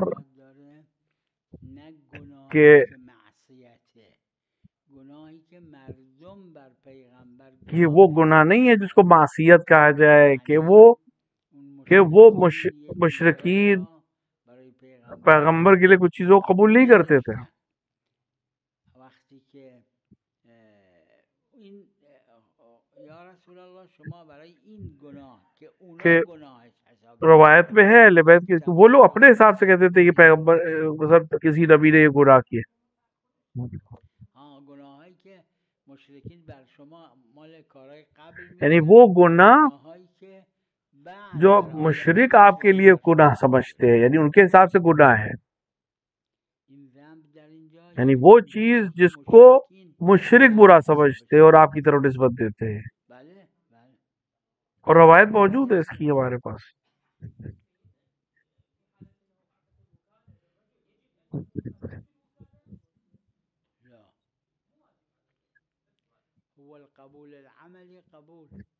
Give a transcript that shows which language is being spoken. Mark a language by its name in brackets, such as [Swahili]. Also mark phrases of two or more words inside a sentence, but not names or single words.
[Persian] داره نه گناهی [Urdu] کہ [Persian] که معصیته گناهی که مردم بر پیغمبر [Urdu] یہ وہ گناہ نہیں ہے جس کو معصیت کہا جائے، کہ وہ مشرکین پیغمبر کے لیے کچھ چیزوں کو قبول نہیں کرتے تھے. [Persian] وقتی که این یا رسول الله شما برای این گناه که اونا [Urdu] کہ [Persian] گناهش حساب [Urdu] روایت میں ہے اہل بیت کے وہ لوگ اپنے حساب سے کہتے تھے کہ پیغمبر کسی نبی نے یہ گناہ کیے. [Persian] ہاں گناهایی که مشرکین بر شما مال کارهای قبل [Urdu] یعنی وہ گناہ [Persian] گناهایی که بعد [Urdu] جو [Persian] در [Urdu] مشرک آپ کے لیے گناہ سمجھتے ہیں، یعنی ان کے حساب سے گناہ ہے. [Persian] این ذنب در اینجا [Urdu] یعنی وہ چیز جس کو مشرک برا سمجھتے اور آپ کی طرف نسبت دیتے ہیں. [Persian] بله بله [Urdu] اور روایت موجود ہے اس کی ہمارے پاس. [Arabic] لا هو القبول العملی قبول